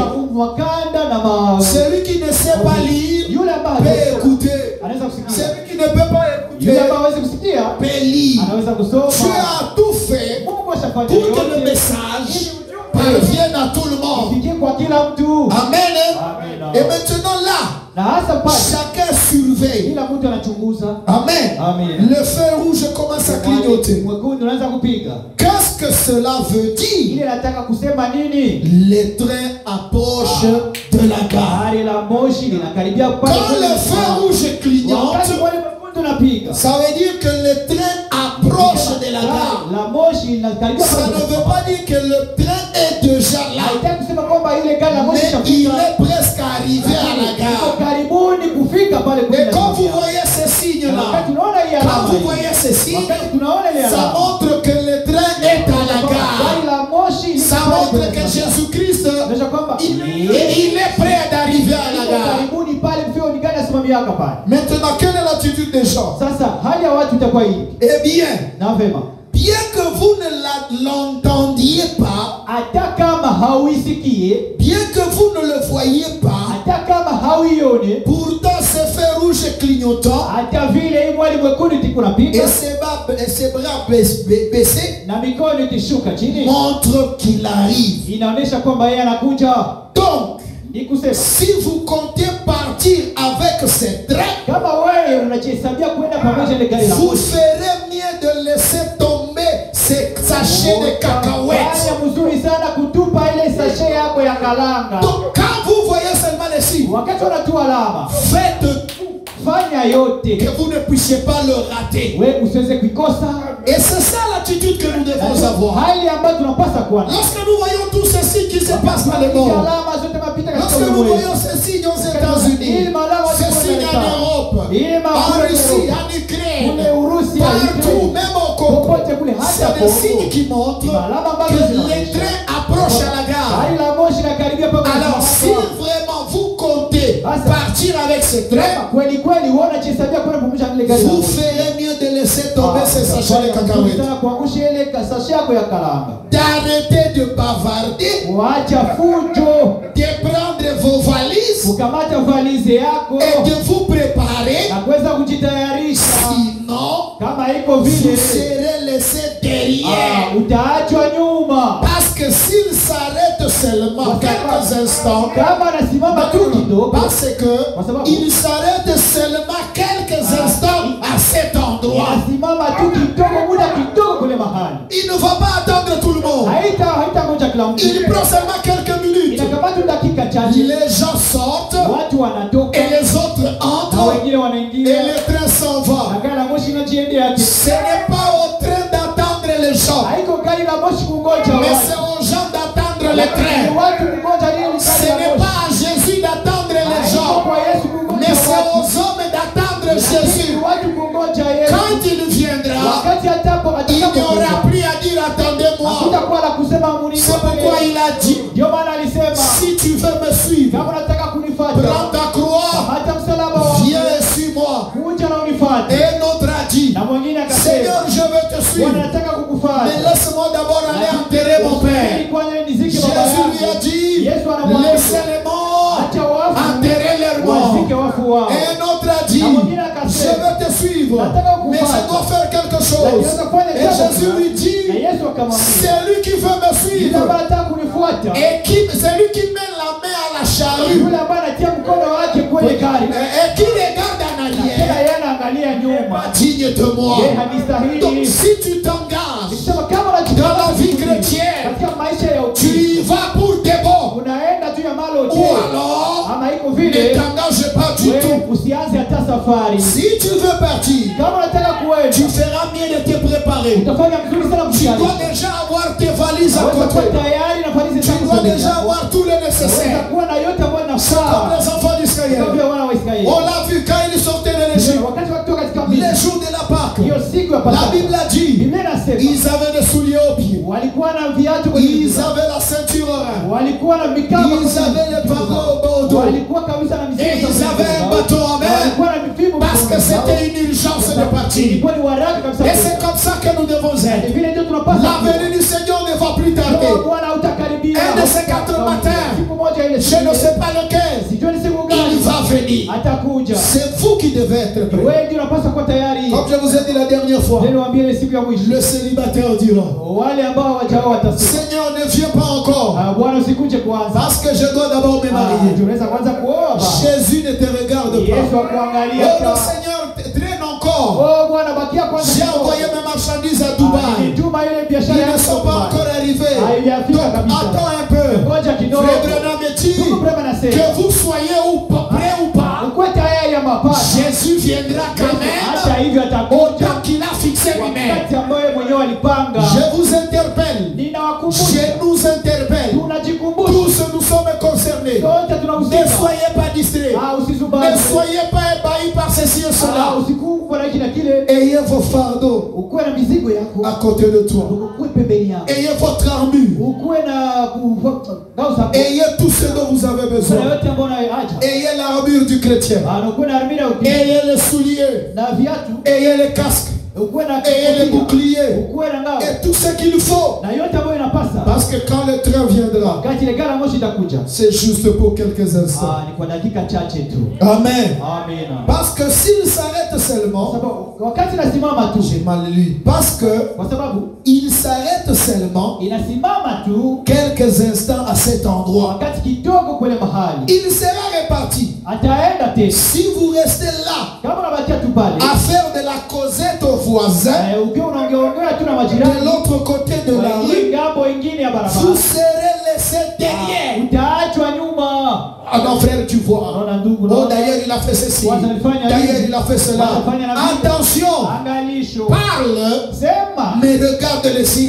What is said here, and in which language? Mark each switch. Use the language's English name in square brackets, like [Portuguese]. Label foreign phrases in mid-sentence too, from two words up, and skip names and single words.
[French] Celui qui ne sait pas lire peut écouter. Celui qui ne peut pas écouter peut lire. Tu as tout fait pour que le message parvienne à tout le monde. Amen. Et maintenant là, [Swahili] Na hasa pale [French] chacun surveille. [Swahili] kila mtu anachunguza. Amen. Amen. [French] Le feu rouge commence à clignoter. [Swahili] Mwekundu unaanza kupiga. [French] Qu'est-ce que cela veut dire? [Swahili] Ile nataka kusema nini? [French] Les trains approchent de la gare. [Swahili] Gari la moshi linakaribia pale. [French] Quand le feu rouge clignote, [Swahili] wakati wale mwekundu unapiga, [French] ça veut dire que le train approche de la gare. [Swahili] la moshi linakaribia [French] Ça [Swahili] pale. [French] ne veut pas dire que le train est déjà là, [Swahili] Haitaki kusema kwamba ile gari la moshi [French] mais il est presque arrivé à la [Swahili] iko [French] gare. [Swahili] karibuni kufika pale kwenye. [French] Et quand vous voyez ces signes-là, [Swahili] wakati tunaona hii [French] quand [Swahili] alama, [French] vous voyez ces signes, [Swahili] wakati tunaona ile [French] ça [Swahili] alama, [French] montre que le train est à la [Swahili] gari [French] gare. [Swahili] la moshi liko [French] Ça [Swahili] pale [French] montre [Swahili] kwenye [French] que [Swahili] gari. Jésus-Christ, Inaonyesha kwamba [French] il est prêt d'arriver à la [Swahili] iko [French] gare. [Swahili] karibuni pale kufika, ni gari asimamiaka pale. [French] Maintenant, quelle est l'attitude des gens? [Swahili] Sasa hali ya watu itakuwa hii. [French] Eh bien, [Swahili] Na vema, [French] bien que vous ne l'entendiez pas, [Swahili] hata kama hauisikie, [French] bien que vous ne le voyiez pas, [Swahili] hata kama hauione, [French] pourtant ce feu rouge clignotant [Swahili] hata vile hii mwali mwekundu tiko napiga [French] et ses bras baissés [Swahili] na mikono ikishuka chini, [French] montre qu'il arrive. [Swahili] inaonyesha kwamba yeye anakuja. [French] Donc, [Swahili] Ni kusema [French] si vous comptez partir avec ces trains, [Swahili] kama wewe unajihesabia kwenda pamoja na gari la [French] vous [Swahili] moshi, [French] ferez mieux de laisser tomber ces sachets de cacahuètes. [Swahili] fanya mzuri sana kutupa ile sashe yako ya kalanga. [French] Donc, quand vous voyez seulement les signes, [Swahili] Wakati wanatua alama, [French] faites tout [Swahili] fanya yote [French] que vous ne puissiez pas le rater. [Swahili] wewe usiweze kuikosa. [French] Et c'est ça l'attitude que nous devons avoir. [Swahili] Hali ambayo tunapaswa kuwa nayo. [French] Lorsque nous voyons tous ces signes qui se passent dans le monde, [Swahili] alama zote mapita katika [French] lorsque nous [Swahili] ulimwengu, [French] voyons ces signes aux États-Unis, ces signes en Europe, en Russie, en Ukraine, [Swahili] kule Urusi, [French] partout, même au Congo, [Swahili] popote kule, hata [French] c'est des signes [Swahili] Kongo, [French] qui montrent [Swahili] alama ambazo [French] que [Swahili] zinaonyesha [French] les trains approchent à la gare. [Swahili] gari la moshi inakaribia pale. [French] Alors, si vraiment vous comptez partir avec ces trains, [Swahili] kweli kweli uona chesabia kwenda pamoja na ile gari la [French] vous [Swahili] moshi, [French] ferez mieux de laisser tomber ces sachets de cacahuètes. [Swahili] sana kuangusha ile sashe yako ya kalanga, [French] D'arrêter de bavarder, [Swahili] waacha fujo, [French] de prendre vos valises [Swahili] ukamata valize yako [French] et de vous préparer. [Swahili] na kuweza kujitayarisha. [French] Sinon, [Swahili] Kama iko [French] vous [Swahili] vile, [French] serez laissé derrière. [Swahili] utaachwa nyuma. [French] Parce que s'il s'arrête seulement quelques instants, [Swahili] Kama anasimama tu kidogo, [French] parce que il s'arrête seulement quelques instants à cet endroit. [Swahili] anasimama tu kidogo, muda kidogo kule mahali, [French] Il ne va pas attendre tout le monde. [Swahili] haita moja kila mtu, [French] Il prend seulement quelques minutes. [Swahili] inakamata dakika chache, [French] Les gens sortent [Swahili] watu wanatoka [French] et les autres [Swahili] na [French] entrent [Swahili] wengine [French] et [Swahili] wanaingia [French] le train s'en va. [Swahili] na gari la moshi inajiendea yake. [French] Ce n'est pas au train d'attendre les gens, [Swahili] Haiko gari la moshi kungoja [French] mais [Swahili] watu, [French] c'est aux gens d'attendre les [Swahili] ni [French] trains. [Swahili] watu kungoja ile [French] Ce [Swahili] gari la [French] n'est [Swahili] moshi. [French] pas à Jésus d'attendre les [Swahili] Haiko [French] gens, [Swahili] kwa Yesu kungoja [French] mais c'est [Swahili] watu, [French] aux hommes d'attendre [Swahili] ni [French] Jésus. [Swahili] watu kungoja Yesu. [French] Quand il viendra, [Swahili] Wakati atapo [French] il n'y aura [Swahili] atakapokuja, [French] plus à dire attendez-moi. [Swahili] hakutakuwa la kusema munini. [French] C'est pourquoi il a dit, [Swahili] Ndio maana alisema [French] si tu veux me suivre, [Swahili] kama unataka kunifuata, [French] prends ta croix, [Swahili] hata msalaba wako, [French] viens et suis-moi. [Swahili] kuja na unifuate. [French] Et un autre a dit, [Swahili] Na mwingine [French] Seigneur, [Swahili] akasema, [French] je veux te [Swahili] Bwana [French] suivre, [Swahili] nataka [French] mais [Swahili] kukufuata, [French] laisse-moi d'abord aller enterrer mon père. [Swahili] ili kwanza nizike baba [French] Jésus lui a [Swahili] yangu. [French] dit, [Swahili] Yesu anamwambia, [French] laissez les morts [Swahili] acha wafu [French] enterrer leurs morts. [Swahili] wazike wafu wao. [French] Et un autre a dit, [Swahili] Na mwingine [French] je [Swahili] akasema, [French] veux te suivre, mais je dois faire quelque chose. Et Jésus lui [Swahili] na [French] dit, [Swahili] Yesu akamwambia, [French] c'est lui qui veut me [Swahili] yule [French] suivre [Swahili] ambaye anataka kunifuata, [French] et c'est lui qui met la main à la charrue [Swahili] yule ambaye anatia mkono wake kwenye gari [French] et qui regarde en [Swahili] tena [French] arrière, [Swahili] yeye anaangalia nyuma, [French] pas digne de moi. [Swahili] yeye [French] Donc [Swahili] hanistahili. [French] si tu t'engages [Swahili] Sema kama [French] dans la vie chrétienne, [Swahili] katika maisha ya [French] tu [Swahili] ukristo, [French] y vas pour des bons, [Swahili] unaenda tu ya malo [French] ou [Swahili] je, [French] alors [Swahili] ama iko [French] ne [Swahili] vile [French] t'engage pas du [Swahili] wewe [French] tout. [Swahili] usianze hata safari. [French] Si tu veux partir, [Swahili] Kama unataka kuenda, [French] tu feras mieux de te préparer. [Swahili] utafanya mzuri sana [French] Tu dois [Swahili] kujitayarisha. [French] déjà avoir tes valises à [Swahili] Unaweza kuwa [French] côté. [Swahili] tayari na valizi [French] Tu [Swahili] zako [French] dois [Swahili] zote. [French] déjà avoir tout le [Swahili] Unaweza [French] nécessaire. [Swahili] kuwa na yote ambayo [French] Comme [Swahili] inafaa [French] les enfants d'Israël. [Swahili] kama wana wa Israeli. [French] On l'a vu quand ils sortaient de l'Égypte. [Swahili] Wakati wakitoka katika [French] Les [Swahili] Misri, [French] jours de la Pâque. [Swahili] hiyo siku ya [French] La [Swahili] Pasaka, [French] Bible a dit, [Swahili] Biblia inasema [French] ils avaient des souliers aux pieds. [Swahili] walikuwa na viatu kwenye [French] Ils [Swahili] miguu, [French] avaient la ceinture au rein. [Swahili] walikuwa na mikamba [French] Ils [Swahili] kwenye [French] avaient les [Swahili] miguu [French] barreaux [Swahili] zao. [French] au dos. [Swahili] Walikuwa kabisa na [French] Et [Swahili] mizigo [French] ils [Swahili] kwenye [French] avaient un [Swahili] miguu zao. [French] bâton en main. [Swahili] Walikuwa na mipimo [French] Parce que [Swahili] mkononi [French] c'était [Swahili] zao. [French] une urgence de partir. [Swahili] Ilikuwa ni waraka kabisa. [French] Et c'est comme ça que nous devons [Swahili] Ni [French] être. [Swahili] vile ndio tunapaswa [French] La venue du Seigneur ne va plus tarder. [Swahili] kuwa. Bwana hautakaribia. [French] Un de ces 4 matins, [Swahili] Siku moja ile [French] je ne sais pas lequel, [Swahili] sijui ni siku [French] il [Swahili] gani [French] va venir. [Swahili] atakuja. [French] C'est vous qui devez devez être prêt. [Swahili] Wewe ndio unapaswa kuwa tayari. [French] Comme je vous ai dit la dernière fois, [Swahili] Niliwaambia ile siku ya mwisho. [French] le célibataire dira, [Swahili] Wale ambao hawajao watasema, [French] Seigneur, ne viens pas encore, [Swahili] Bwana usikuje kwanza. [French] parce que je dois d'abord me marier. [Swahili] Tunaweza kwanza kuoa baba. [French] Jésus ne te regarde [Swahili] Yesu [French] pas. [Swahili] akuangalia. [French] Oh non, Seigneur, traîne encore. [Swahili] Bwana bakia kwanza. [French] J'ai envoyé mes marchandises à Dubaï. [Swahili] Nituma ile biashara [French] Ils ne [Swahili] yako [French] sont pas [Swahili] Dubai. [French] encore arrivés. [Swahili] Haijafika [French] Donc [Swahili] kabisa. [French] attends un peu. [Swahili] Ngoja kidogo. [French] Frère Branham me dit [Swahili] Ndugu Branham anasema, [French] que vous soyez ou pas prêts ou pas, [Swahili] ukuwe tayari ama hapana. [French] Jésus viendra quand [Swahili] Hata [French] même [Swahili] hivyo [French] au [Swahili] atakuja [French] temps qu'il a fixé lui-même. [Swahili] wakati ambao yeye mwenyewe alipanga. [French] Je vous interpelle. [Swahili] Ninawakumbusha. [French] Je nous interpelle. [Swahili] Tunajikumbusha. [French] Tous nous sommes concernés. [Swahili] Sote [French] Ne [Swahili] tunahusika. [French] soyez pas distraits. Ne [Swahili] Usizubane. [French] soyez pas ébahis par ceci et cela. [Swahili] Usikumbwa na hiki na kile. [French] Ayez vos fardeaux [Swahili] Ukuwe na mizigo yako. [French] à côté de toi. [Swahili] Ukuwe pembeni yako. [French] Ayez votre armure. [Swahili] Ukuwe na ngao [French] Ayez tout ce dont vous avez besoin. [Swahili] yote ambayo unaacha. [French] Ayez l'armure du chrétien. [Swahili] Ukuwe na armira uti. [French] Ayez les souliers. [Swahili] Na viatu. [French] Ayez les casques. [Swahili] Ukuwe na [French] Ayez les boucliers. [Swahili] Ukuwe na ngao. [French] Et tout ce qu'il faut. [Swahili] Na yote ambayo inapasa. [French] Parce que quand le train viendra, [Swahili] Wakati ile gari la moshi itakuja. [French] c'est juste pour quelques instants. [Swahili] Ni kwa dakika chache tu. Amen. Amina. [French] Parce que s'il s'arrête seulement, [Swahili] Sababu wakati nasimama tu. [French] j'ai mal lu. Parce que [Swahili] Kwa sababu [French] il s'arrête seulement [Swahili] inasimama tu [French] quelques instants à cet endroit. [Swahili] wakati kidogo kwenye mahali. [French] Il sera réparti. [Swahili] Ataenda tena. [French] Si vous restez là [Swahili] Kama unabakia tu pale. [French] à faire de la causette aux voisins [Swahili] Ukiwa unaongea tu na [French] de [Swahili] majirani. [French] l'autre côté de la rue, [Swahili] Ngambo ingine ya barabara. [French] vous serez laissés derrière. [Swahili] Utaachwa nyuma. [French] Ah non, frère, tu vois. [Swahili] Unaona ndugu, Oh, unaona? [French] d'ailleurs, il a fait ceci. [Swahili] Wanafanya [French] D'ailleurs, [Swahili] hivi. [French] il a fait cela. [Swahili] Wanafanya na vile. [French] Attention. [Swahili] Angalisho. [French] Parle, [Swahili] Sema. [French] mais regarde les signes.